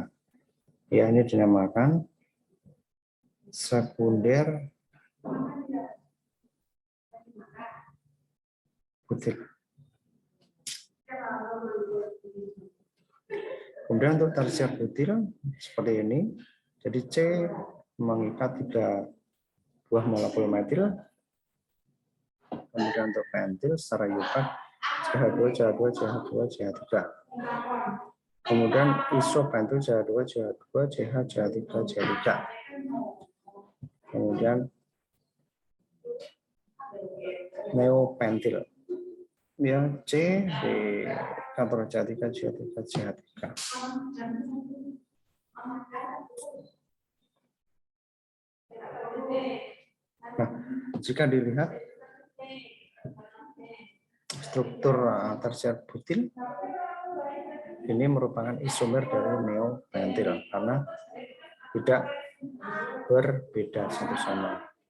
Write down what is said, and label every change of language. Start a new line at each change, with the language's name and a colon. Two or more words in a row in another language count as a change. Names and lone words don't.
Indonesian: Ya, ini dinamakan sekunder butil. Kemudian untuk tersier butil seperti ini. Jadi C mengikat 3 buah molekul metil. Kemudian untuk pentil secara iupat CH2, CH2, CH2, CH3. Kemudian isopentil CH2, CH2, CH, CH3, CH3. Kemudian neopentil. Ya, C di kantor CH3, CH3, CH3. Nah, jika dilihat struktur tersier butil, ini merupakan isomer dari neopentil karena tidak berbeda satu sama.